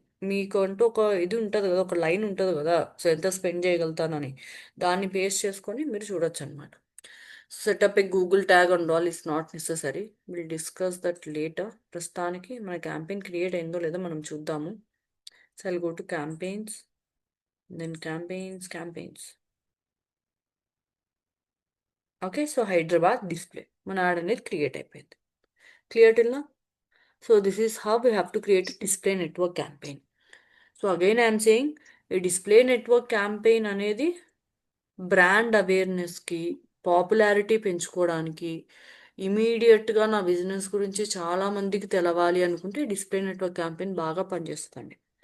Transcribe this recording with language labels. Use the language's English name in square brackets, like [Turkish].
[Telugu] మీకు అంటూ ఒక ఇది ఉంటుంది కదా, ఒక లైన్ ఉంటుంది కదా, సో ఎంత స్పెండ్ చేయగలుగుతానని, దాన్ని బేస్ చేసుకొని మీరు చూడొచ్చు అనమాట. [English] Setup a Google tag and all is not necessary, will discuss that later. [Telugu] ప్రస్తుతానికి మన క్యాంపెయిన్ క్రియేట్ అయిందో లేదో మనం చూద్దాము. [English] So I'll go to campaigns, then campaigns. [Telugu] Okay, so Hyderabad display మన యాడ్ అనేది క్రియేట్ అయిపోయింది. క్లియర్ టిల్ నా? [English] So this is how we have to create display network campaign. So again I'm saying, [Telugu] ఈ display network campaign అనేది brand అవేర్నెస్కి, popularity పెంచుకోవడానికి, ఇమీడియట్గా నా business గురించి చాలా మందికి తెలవాలి అనుకుంటే డిస్ప్లే నెట్వర్క్ క్యాంపెయిన్ బాగా పనిచేస్తుందండి.